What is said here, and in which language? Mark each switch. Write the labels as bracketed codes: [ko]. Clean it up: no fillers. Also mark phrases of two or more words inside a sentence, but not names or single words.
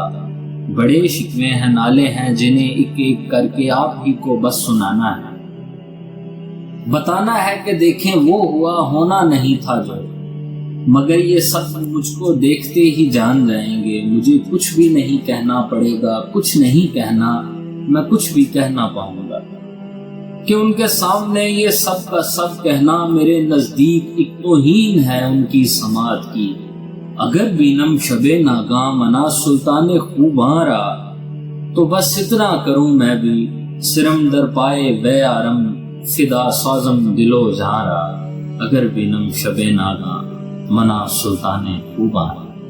[ur] بڑے شکوے ہیں، نالے ہیں، جنہیں ایک ایک کر کے آپ ہی کو بس سنانا ہے، بتانا ہے کہ دیکھیں وہ ہوا، ہونا نہیں تھا جو، مگر یہ سب مجھ کو دیکھتے ہی جان جائیں گے، مجھے کچھ بھی نہیں کہنا پڑے گا، کچھ نہیں کہنا، میں کچھ بھی کہہ نہ پاؤں گا، کہ ان کے سامنے یہ سب کا سب کہنا میرے نزدیک ایک توہین ہے ان کی سماعت کی۔ [fa] اگر بینم شب ناگاں منا سلطان خوباں را، [ur] تو بس اتنا کروں میں بھی، [fa] سرم در پائے بے آرم، فدا سازم دلو جہاں را۔ اگر بینم شب ناگاں منا سلطان خوباں را۔